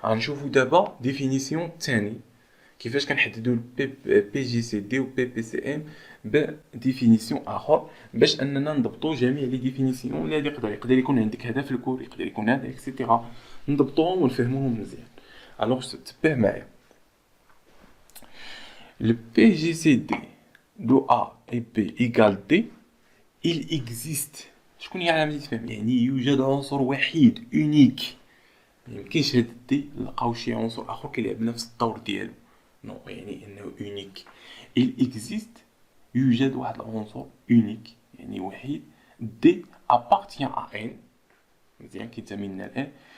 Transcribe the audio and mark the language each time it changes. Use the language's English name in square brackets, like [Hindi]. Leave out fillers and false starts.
[Arabic] غنشوفوا دابا ديفينيسيون الثاني، كيفاش كنحددوا بي جي سي دي و بي بي سي ام بديفينيسيون اخر، باش اننا نضبطوا جميع لي ديفينيسيون اللي يقدر يكون عندك هذا في الكور، يقدر يكون هذا اكسيتيرا، نضبطوهم ونفهموهم مزيان. الوغ تبع معايا. [French] Le PGCD de A et B égale D, il existe. [Arabic] شكون هي علامة الاستفهام؟ يعني يوجد عنصر وحيد اونيك. ميمكنش هاد دي نلقاو شي عنصر اخر كيلعب نفس الدور ديالو. نو، يعني انه اونيك. [French] il existe، [Arabic] يوجد واحد العنصر اونيك يعني وحيد. دي [French] appartient à n، [Arabic] مزيان كينتمي لنا الان.